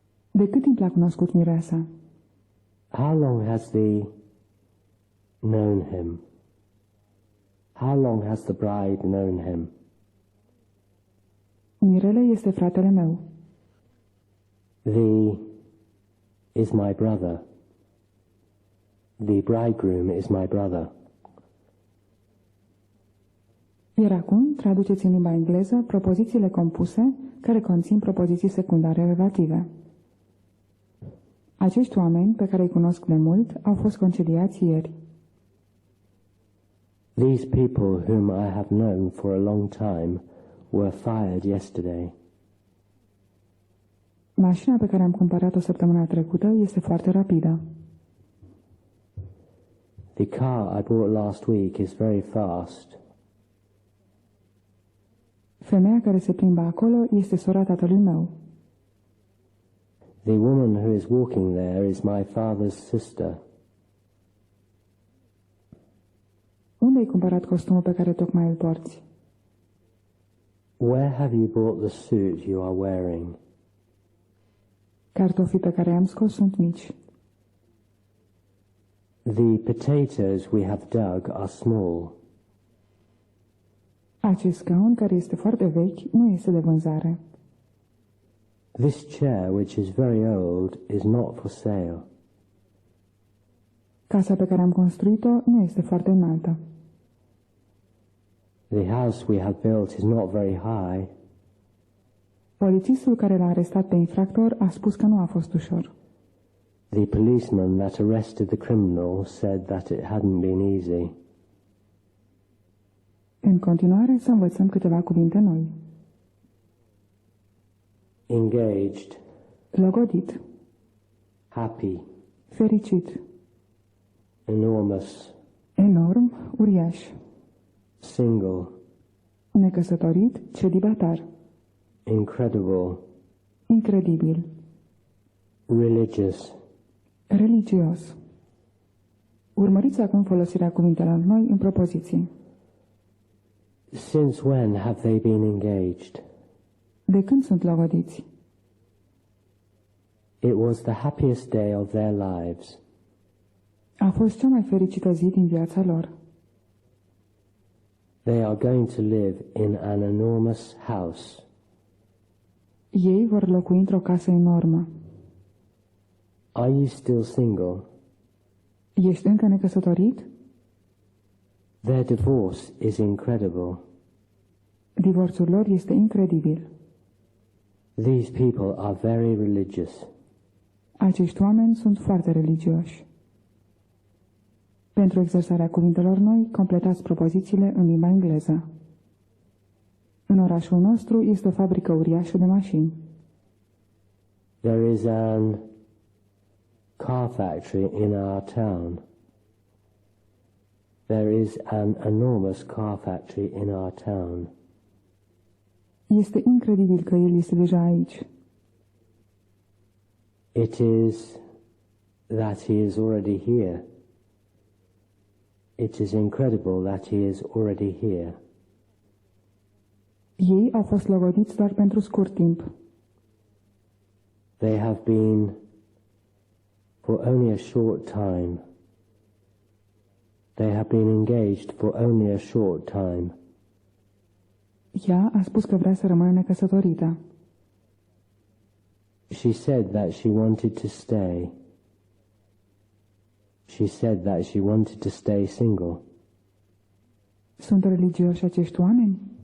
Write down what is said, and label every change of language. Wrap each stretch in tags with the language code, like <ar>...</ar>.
<ro>De cât timp l-a cunoscut mireasa?</ro> <en>How long has thee known him? How long has the bride known him?</en> <ro>Mirele este fratele meu.</ro> <en>Thee is my brother. The bridegroom is my brother.</en> <ro>Iar acum traduceți în limba engleză propozițiile compuse care conțin propoziții secundare relative. Acești oameni, pe care îi cunosc de mult, au fost concediați ieri.</ro> <en>These people whom I have known for a long time were fired yesterday.</en> <ro>Mașina pe care am cumpărat-o săptămâna trecută este foarte rapidă.</ro> <en>The car I bought last week is very fast.</en> <ro>Femeia care se plimbă acolo este sora tatălui meu.</ro> <en>The woman who is walking there is my father's sister.</en> <ro>Unde ai cumpărat costumul pe care tocmai îl porți?</ro> <en>Where have you bought the suit you are wearing?</en> <ro>Cartofii pe care i-am scos sunt mici.</ro> <en>The potatoes we have dug are small.</en> <ro>Acest scaun, care este foarte vechi, nu este de vânzare.</ro> <en>This chair, which is very old, is not for sale.</en> <ro>Casa pe care am construit-o nu este foarte înaltă.</ro> <en>The house we have built is not very high.</en> <ro>Polițistul care l-a arestat pe infractor a spus că nu a fost ușor.</ro> <en>The policeman that arrested the criminal said that it hadn't been easy.</en> <ro>În continuare, să învățăm câteva cuvinte noi.</ro> <en>engaged,</en> <ro>logodit,</ro> <en>happy,</en> <ro>fericit,</ro> <en>enormous,</en> <ro>enorm, uriaș,</ro> <en>single,</en> <ro>necăsătorit, celibatar,</ro> <en>incredible,</en> <ro>incredibil,</ro> <en>religious.</en> <ro>religios. Urmăriți acum folosirea cuvintelor noi în propoziții.</ro> <en>Since when have they been engaged?</en> <ro>De când sunt logodiți?</ro> <en>It was the happiest day of their lives.</en> <ro>A fost cea mai fericită zi din viața lor.</ro> <en>They are going to live in an enormous house.</en> <ro>Ei vor locui într-o casă enormă.</ro> <en>Are you still single?</en> <ro>Ești încă necăsătorit?</ro> <en>Their divorce is incredible.</en> <ro>Divorțul lor este incredibil.</ro> <en>These people are very religious.</en> <ro>Acești oameni sunt foarte religioși. Pentru exersarea cuvintelor noi, completați propozițiile în limba engleză. În orașul nostru este o fabrică uriașă de mașini.</ro> <en>There is an car factory in our town. There is an enormous car factory in our town.</en> <ro>Este incredibil că el este deja aici.</ro> <en>It is that he is already here. It is incredible that he is already here.</en> <ro>Ei au fost logodiți doar pentru scurt timp.</ro> <en>They have been for only a short time. They have been engaged for only a short time.</en> <ro>Ea a spus că vrea să rămână necăsătorită.</ro> <en>She said that she wanted to stay. She said that she wanted to stay single.</en> <ro>Sunt religioși acești oameni?</ro>